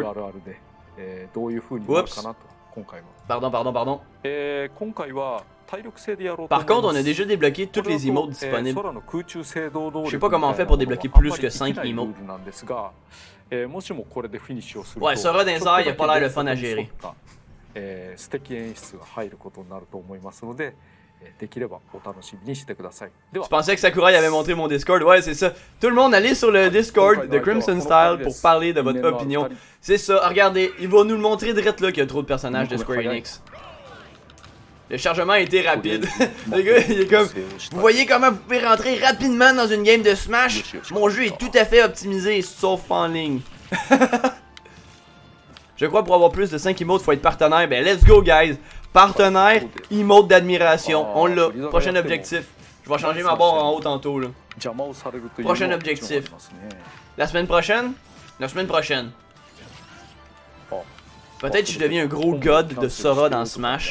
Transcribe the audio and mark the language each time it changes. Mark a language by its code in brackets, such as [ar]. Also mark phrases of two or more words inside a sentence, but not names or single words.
[fr] Oups. Pardon. [ja] 今回は [fr] Par contre, on a déjà débloqué toutes les emotes disponibles. Je sais pas comment on fait pour débloquer plus que 5 emotes. Ouais, Sora dans les airs, il a pas l'air de fun à gérer. [ja] 素敵演出が入ることになると思いますので、できればお楽しみにしてください。では、 [fr] Je pensais que Sakurai avait montré mon Discord. Ouais, c'est ça. Tout le monde, allez sur le Discord de Crimson Style pour parler de votre opinion. C'est ça. Regardez, il va nous le montrer direct là qu'il y a trop de personnages de Square Enix. Le chargement a été rapide. Le gars, il est comme... Vous voyez comment vous pouvez rentrer rapidement dans une game de Smash? Mon jeu est tout à fait optimisé, sauf en ligne. Je crois pour avoir plus de 5 emotes, faut être partenaire. Ben [en] let's go guys. [fr] Partenaire, emote d'admiration. On l'a. Prochain objectif. Je vais changer ma barre en haut tantôt là. Prochain objectif. La semaine prochaine? La semaine prochaine. Peut-être que je deviens un gros god de Sora dans Smash.